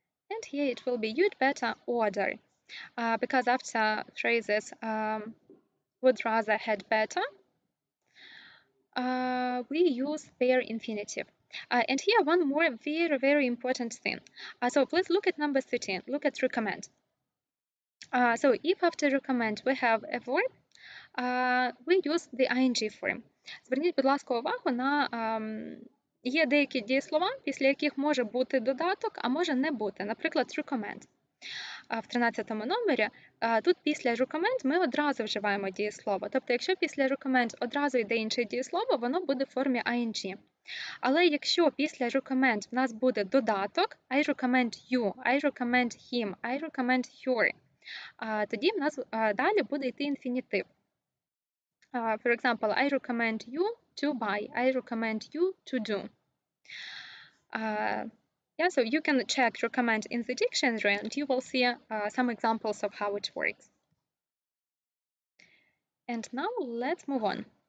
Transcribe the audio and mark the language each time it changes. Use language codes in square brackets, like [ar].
[en] And here it will be you'd better order. Because after phrases would rather, had better, we use bare infinitive. And here one more very, very important thing. So please look at number 13. Look at recommend. So if after recommend we have a verb, we use the ing form. [uk] Зверніть, будь ласка, увагу на є деякі дієслова, після яких може бути додаток, а може не бути. Наприклад, recommend. В 13-му номері тут після recommend ми одразу вживаємо дієслово. Тобто, якщо після recommend одразу йде інше дієслово, воно буде в формі ing. Але якщо після recommend в нас буде додаток [en] I recommend you, I recommend him, I recommend her, [uk] тоді в нас далі буде йти інфінітив. [en] For example, I recommend you to buy, I recommend you to do. Yeah, so you can check recommend in the dictionary and you will see some examples of how it works. And now let's move on.